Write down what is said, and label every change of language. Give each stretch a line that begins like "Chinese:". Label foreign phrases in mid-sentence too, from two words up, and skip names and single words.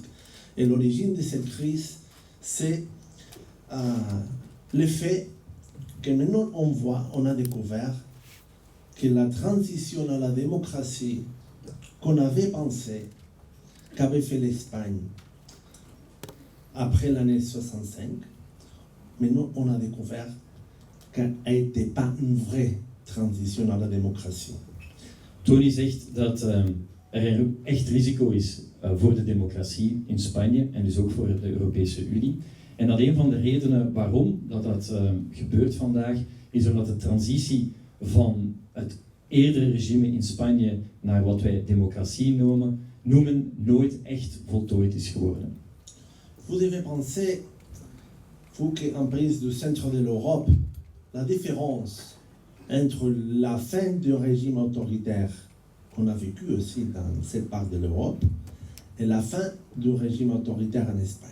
French: Et l'origine de cette crise, c'est le fait que maintenant on a découvert que la transition à la démocratie qu'on avait pensé qu'avait fait l'Espagne après l'année 65, maintenant on a découvert qu'elle n'était pas une vraie transition à la démocratie.
Dutch: Toni zegt dat er echt risico is voor de democratie in Spanje en dus ook voor de Europese Unie. En dat een van de redenen waarom dat gebeurt vandaag, is omdat de transitie van het eerdere regime in Spanje naar wat wij democratie noemen, noemen nooit echt voltooid is geworden.
French: Vous devez penser, vous qui êtes en pays du centre de l'Europe, la différence entre la fin du régime autoritaire qu'on a vécu aussi dans cette part de l'Europe et la fin du régime autoritaire en Espagne.